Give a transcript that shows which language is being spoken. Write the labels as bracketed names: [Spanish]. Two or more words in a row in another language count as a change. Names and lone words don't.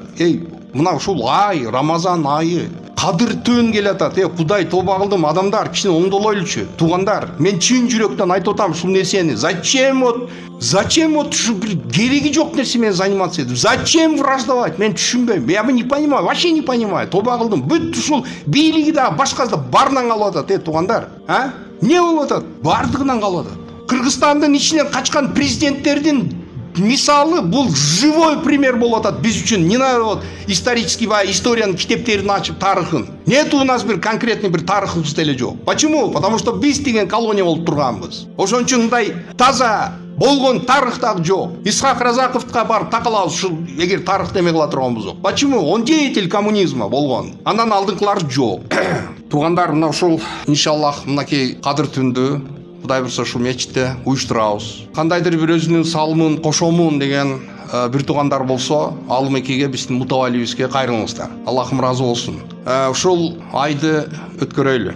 [Kyrgyz] Мына ушул ай, Рамазан айы. Кадыр төн келатат. Кудай, тоба кылдым, адамдар кичине оңдолойлучу. Туугандар, мен чын жүрөктөн айтып атам ушул нерсени. Зачем ушу бир кереги жок нерсе менен заниматься этип? [Russian] Зачем враждовать? [Kyrgyz] Мен түшүнбөйм. [Russian] Я не понимаю, вообще не понимаю. [Kyrgyz] Тоба кылдым. Бүт ушул бийлиги да башкасы да барынан калып атат, туугандар. Не болуп атат? Бардыгынан калып атат. Кыргызстандын ичинен качкан президенттердин мисалы бул [Russian] живой пример [Kyrgyz] болуп атат биз үчүн. [Russian] Не надо исторический [Kyrgyz] историянын китептерин ачып тарыхын. [Russian] Нет у нас [Kyrgyz] бир конкретный бир тарыхыбыз деле жок. [Russian] Почему? Потому что [Kyrgyz] биз деген колония болуп турганбыз. Ошон үчүн мындай таза болгон тарых дагы жок. Исхак Разаковга барып такалабыз ушул эгер тарых деме кыла турган болсок. [Russian] Почему? Он деятель коммунизма [Kyrgyz] болгон. Андан алдыңкылары жок. Туугандар, мына ушул иншаллах мынакей кадыр түндү Кудай бурса ушул мечитте уюштурабыз. Кандайдыр бир өзүнүн салымын кошомун деген бир туугандар болсо, ал мекеге биздин мутаваллибизге кайрылыңыздар. Аллахым разы болсун. Ушул айды өткөрөйлү.